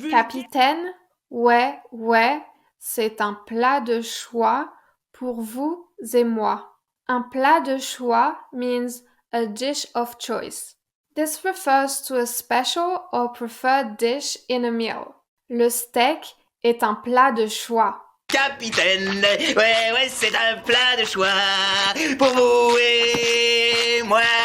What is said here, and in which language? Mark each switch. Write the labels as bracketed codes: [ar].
[fr] Capitaine, ouais, c'est un plat de choix pour vous et moi. Un plat de choix [en] means a dish of choice. This refers to a special or preferred dish in a meal. [fr] Le steak est un plat de choix. Capitaine, ouais, c'est un plat de choix pour vous et moi.